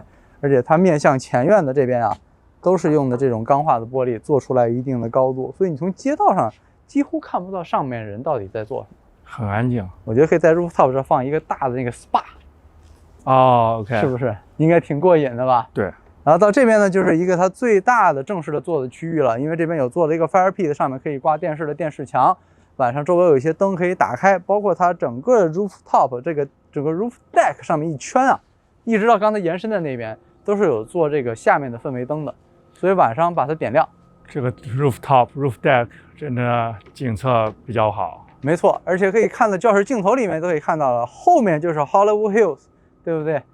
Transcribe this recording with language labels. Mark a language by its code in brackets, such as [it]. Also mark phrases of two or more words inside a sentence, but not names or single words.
[zh] 而且它面向前院的這邊啊，都是用的這種鋼化的玻璃做出來一定的高度，所以你從街道上幾乎看不到上面人到底在做什麼，很安靜。我覺得可以在 rooftop 這放一個大的那個 SPA。哦 ，OK，是不是應該挺過癮的吧？對。然後到這邊呢，就是一個它最大的正式的做的區域了，因為這邊有做了一個 [en] fire pit， [zh] 上面可以掛電視的電視牆，晚上周圍有一些燈可以打開，包括它整個 rooftop 這個整個 [en] roof deck [zh] 上面一圈啊，一直到剛才延伸的那邊都是有做這個下面的氛圍燈的，所以晚上把它點亮。這個 [en] roof deck [zh] 真的景色比較好。沒錯，而且可以看到教室鏡頭裡面都可以看到了，後面就是 Hollywood Hills。對不對？